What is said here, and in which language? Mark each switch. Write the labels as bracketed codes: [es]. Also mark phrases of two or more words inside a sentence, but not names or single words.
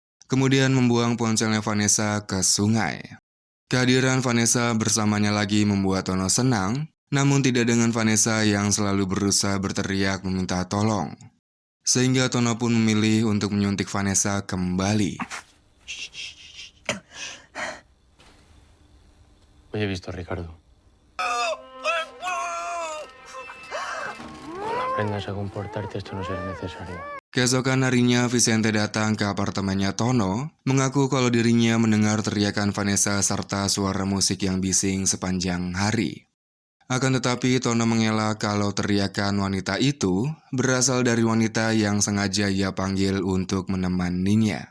[id] kemudian membuang ponselnya Vanessa ke sungai. Kehadiran Vanessa bersamanya lagi membuat Tono senang, namun tidak dengan Vanessa yang selalu berusaha berteriak meminta tolong. Sehingga Tono pun memilih untuk menyuntik Vanessa kembali. [es] Hoy he visto a Ricardo. Con la aprendas a comportarte, esto no será necesario. [id] Keesokan harinya, Vicente datang ke apartemennya Tono, mengaku kalau dirinya mendengar teriakan Vanessa serta suara musik yang bising sepanjang hari. Akan tetapi, Tono mengelak kalau teriakan wanita itu berasal dari wanita yang sengaja ia panggil untuk menemaninya.